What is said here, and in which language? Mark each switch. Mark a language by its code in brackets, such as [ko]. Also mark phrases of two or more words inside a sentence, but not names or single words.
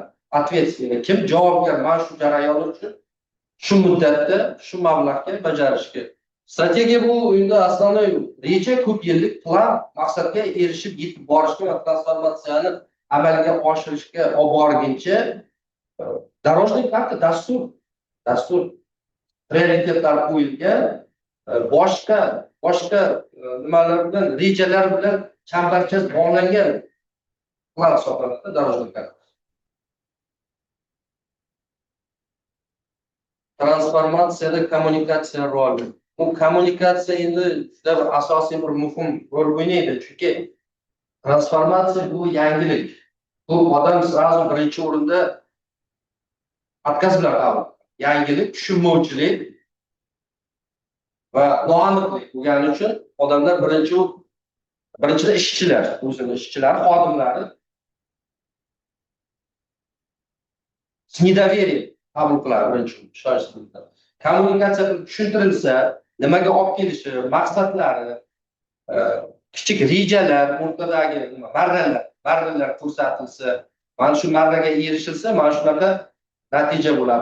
[uz] Ответственный kim javobgar mana shu jarayon uchun shu muddatda shu mablag'ga bajarishga. Strategiya bu endi asosiy reja, ko'p yillik plan, maqsadga erishib yetib borishga va transformatsiyani amalga oshirishga olib borguncha [ru] дорожный карта, [uz] dastur prioritetlar qo'yilgan, boshqa nimalar bilan, rejalar bilan chambarchas bog'langan plan hisoblanadi [ru] дорожный карта. [uz] Transformatsiyada kommunikatsiya roli. Bu kommunikatsiya endi juda asosiy bir muhim rol o'ynaydi. Chunki transformatsiya bu yangilik. Bu odam sразу birinchi o'rinda отказ bilan qabul. Yangilik, tushunmovchilik va noaniqlik bo'lgani uchun odamlar birinchida ishchilar, o'zini ishchilari, xodimlari [ru] с недоверием [uz] qabul qiladi birinchi ishonchsizlikda. Kommunikatsiya tushuntirilsa, nimaga olib kelishi, maqsadlari, kichik rejalar, o'rtadagi marralar ko'rsatilsa, mana shu marraga erishilsa, mana shunaqa natija bo'ladi.